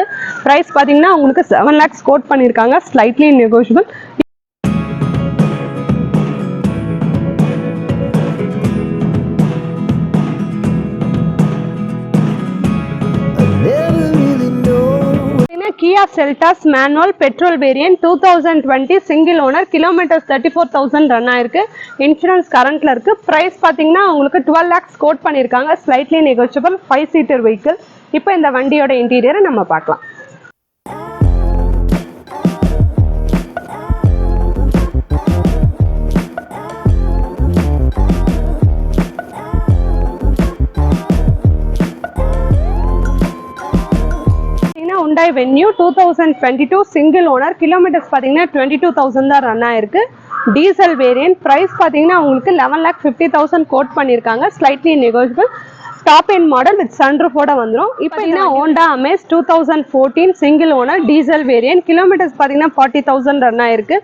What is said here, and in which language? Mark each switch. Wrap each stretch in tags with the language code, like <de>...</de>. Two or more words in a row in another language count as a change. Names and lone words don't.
<ta>பிரைஸ் பாத்தீங்கன்னா உங்களுக்கு 7 lakhs கோட் பண்ணிருக்காங்க.</ta> <en>slightly negotiable. Kia Seltos manual petrol variant 2020 single owner,</en> <ta>kilometers 34,000 ரன் ஆயிருக்கு. இன்சூரன்ஸ் கரண்ட்ல இருக்கு. பிரைஸ் பாத்தீங்கன்னா உங்களுக்கு 12 lakhs கோட் பண்ணிருக்காங்க.</ta> <en>slightly negotiable. 5 seater vehicle.</en> <ta>இப்போ இந்த வண்டியோட இன்டீரியரை நம்ம பார்க்கலாம். Hyundai Venue 2022</ta> <en>single owner, kilometers</en> <ta>பாத்தீங்கன்னா 22,000 தான் ரன் ஆயிருக்கு.</ta> <en>diesel variant.</en> <ta>பிரைஸ் பாத்தீங்கன்னா உங்களுக்கு 11,50,000 கோட் பண்ணிருக்காங்க.</ta> <en>slightly negotiable. top end model with சன்ரூஃபோட வந்துரும்.</en> <ta>இப்போ என்ன</ta> <en>Honda Amaze 2014 single owner, diesel variant.</en> <ta>கிலோமீட்டர்ஸ் பாத்தீங்கன்னா 40,000 ரன் ஆயிருக்கு.</ta>